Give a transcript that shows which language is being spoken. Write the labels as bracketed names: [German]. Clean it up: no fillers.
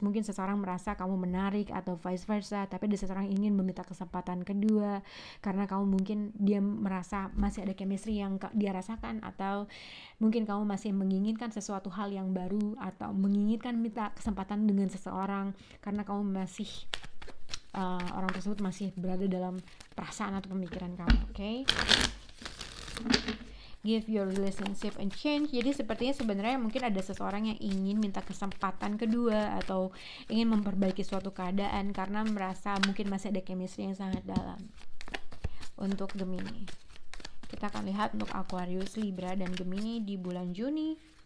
[Indonesian] Mungkin seseorang merasa kamu menarik atau [English] vice versa, [Indonesian] tapi ada seseorang ingin meminta kesempatan kedua karena kamu mungkin dia merasa masih ada chemistry yang dia rasakan, atau mungkin kamu masih menginginkan sesuatu hal yang baru, atau menginginkan minta kesempatan dengan seseorang karena kamu masih orang tersebut masih berada dalam perasaan atau pemikiran kamu. Oke? [English] Give your relationship a chance. [Indonesian] Jadi sepertinya sebenarnya mungkin ada seseorang yang ingin minta kesempatan kedua atau ingin memperbaiki suatu keadaan karena merasa mungkin masih ada chemistry yang sangat dalam. Untuk Gemini, kita akan lihat untuk Aquarius, Libra, dan Gemini di bulan Juni.